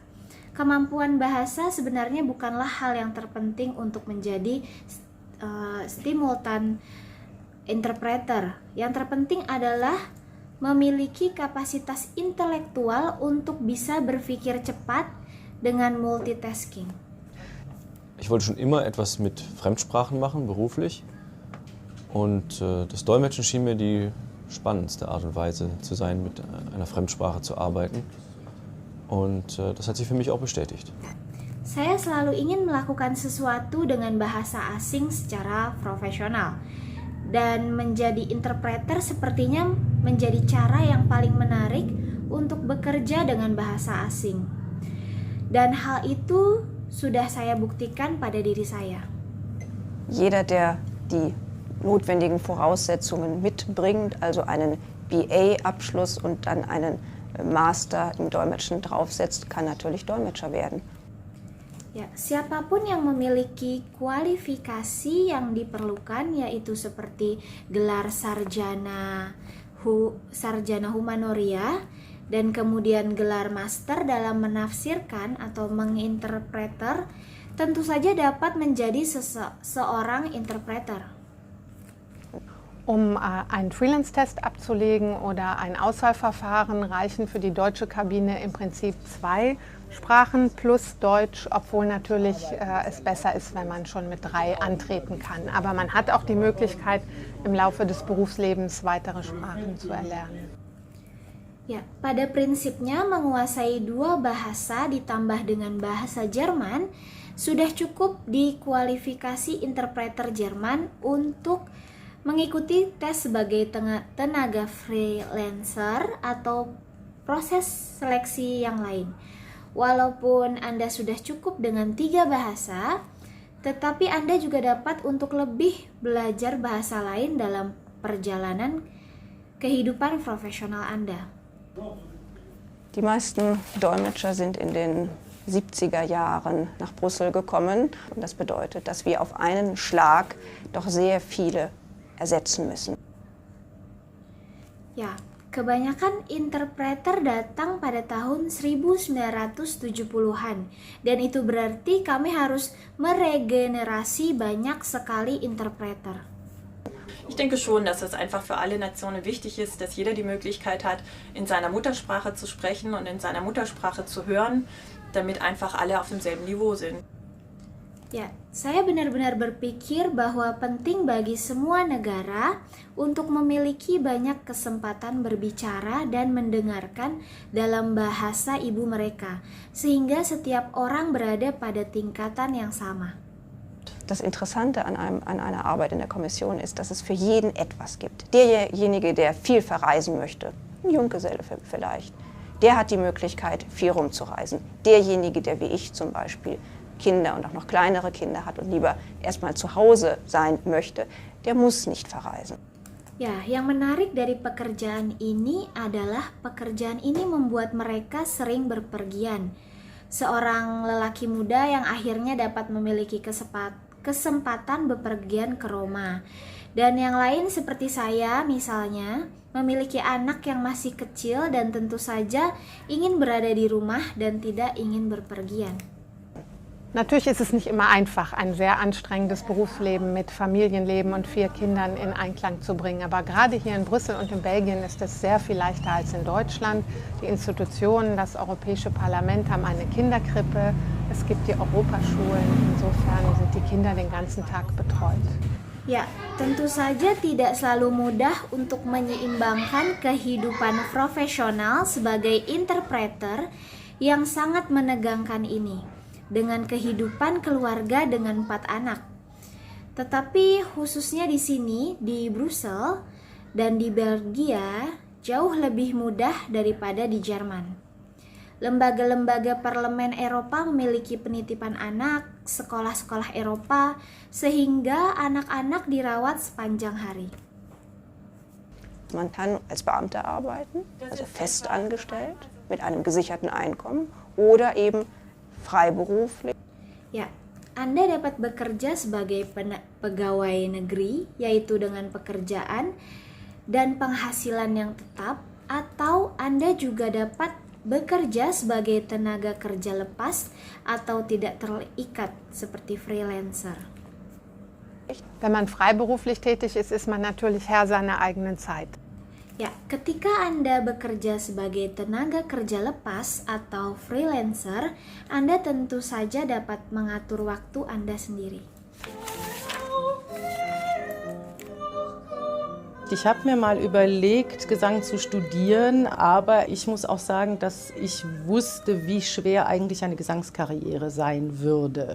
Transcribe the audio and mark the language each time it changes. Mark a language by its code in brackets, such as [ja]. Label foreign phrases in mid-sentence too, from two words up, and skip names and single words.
[id] Kemampuan bahasa sebenarnya bukanlah hal yang terpenting untuk menjadi simultan interpreter. Yang terpenting adalah memiliki kapasitas intelektual untuk bisa berpikir cepat dengan multitasking. [de] Ich wollte schon immer etwas mit Fremdsprachen machen, beruflich. Und das Dolmetschen schien mir die spannendste Art und Weise zu sein, mit einer Fremdsprache zu arbeiten. Und das hat sich für mich auch bestätigt. [id] Saya selalu ingin melakukan sesuatu dengan bahasa asing secara profesional. Dan menjadi interpreter sepertinya menjadi cara yang paling menarik untuk bekerja dengan bahasa asing. Dan hal itu sudah saya buktikan pada diri saya. [de] Jeder, der die notwendigen Voraussetzungen mitbringt, also einen BA-Abschluss und dann einen Master im Dolmetschen draufsetzt, kann natürlich Dolmetscher werden. [id] Ya, siapapun yang memiliki kualifikasi yang diperlukan, yaitu seperti gelar sarjana humanoria dan kemudian gelar master dalam menafsirkan atau menginterpreter, tentu saja dapat menjadi seorang interpreter. [de] Um einen Freelance-Test abzulegen oder ein Auswahlverfahren reichen für die deutsche Kabine im Prinzip 2 Sprachen plus Deutsch, obwohl natürlich es besser ist, wenn man schon mit 3 antreten kann. Aber man hat auch die Möglichkeit, im Laufe des Berufslebens weitere Sprachen zu erlernen. [id] Ya, pada prinsipnya menguasai 2 bahasa ditambah dengan bahasa Jerman sudah cukup di kualifikasi interpreter Jerman untuk mengikuti tes sebagai tenaga freelancer atau proses seleksi yang lain. Walaupun Anda sudah cukup dengan 3 bahasa, tetapi Anda juga dapat untuk lebih belajar bahasa lain dalam perjalanan kehidupan profesional Anda. [de] Die meisten Dolmetscher sind in den 70er Jahren nach Brüssel gekommen. Und das bedeutet, dass wir auf einen Schlag doch sehr viele ersetzen müssen. [id] Ya, kebanyakan interpreter datang pada tahun 1970-an dan itu berarti kami harus meregenerasi banyak sekali interpreter. [de] Ich denke schon, dass es einfach für alle Nationen wichtig ist, dass jeder die Möglichkeit hat, in seiner Muttersprache zu sprechen und in seiner Muttersprache zu hören, damit einfach alle auf demselben Niveau sind. [id] Ya, saya benar-benar berpikir bahwa penting bagi semua negara untuk memiliki banyak kesempatan berbicara dan mendengarkan dalam bahasa ibu mereka, sehingga setiap orang berada pada tingkatan yang sama. [de] Das Interessante an einer Arbeit in der Kommission ist, dass es für jeden etwas gibt. Derjenige, der viel verreisen möchte, ein Junggeselle vielleicht, der hat die Möglichkeit, viel rumzureisen. Derjenige, der wie ich zum Beispiel Kinder und auch noch kleinere Kinder hat und lieber erstmal zu Hause sein möchte, der muss nicht verreisen. [id] Ya, yang menarik dari pekerjaan ini adalah pekerjaan ini membuat mereka sering berpergian. Seorang lelaki muda yang akhirnya dapat memiliki kesempatan bepergian ke Roma. Dan yang lain seperti saya misalnya, memiliki anak yang masih kecil dan tentu saja ingin berada di rumah dan tidak ingin berpergian. [de] Natürlich ist es nicht immer einfach, ein sehr anstrengendes Berufsleben mit Familienleben und 4 Kindern in Einklang zu bringen. Aber gerade hier in Brüssel und in Belgien ist es sehr viel leichter als in Deutschland. Die Institutionen, das Europäische Parlament haben eine Kinderkrippe. Es gibt die Europaschulen. Insofern sind die Kinder den ganzen Tag betreut. [id] Ya, tentu saja tidak selalu mudah untuk menyeimbangkan kehidupan profesional sebagai interpreter yang sangat menegangkan ini dengan kehidupan keluarga dengan 4 anak. Tetapi khususnya di sini, di Brussel dan di Belgia, jauh lebih mudah daripada di Jerman. Lembaga-lembaga parlemen Eropa memiliki penitipan anak, sekolah-sekolah Eropa, sehingga anak-anak dirawat sepanjang hari. [de] Man kann als Beamter arbeiten, also fest angestellt, mit einem gesicherten Einkommen oder eben freiberuflich. [id] Ya, Anda dapat bekerja sebagai pegawai negeri, yaitu dengan pekerjaan dan penghasilan yang tetap, atau Anda juga dapat bekerja sebagai tenaga kerja lepas atau tidak terikat seperti freelancer. [de] Wenn man freiberuflich tätig ist, ist man natürlich Herr seiner eigenen Zeit. [id] Ya, ketika Anda bekerja sebagai tenaga kerja lepas atau freelancer, Anda tentu saja dapat mengatur waktu Anda sendiri. [de] Ich habe mir mal überlegt, Gesang zu studieren, aber ich muss auch sagen, dass ich wusste, wie schwer eigentlich eine Gesangskarriere sein würde.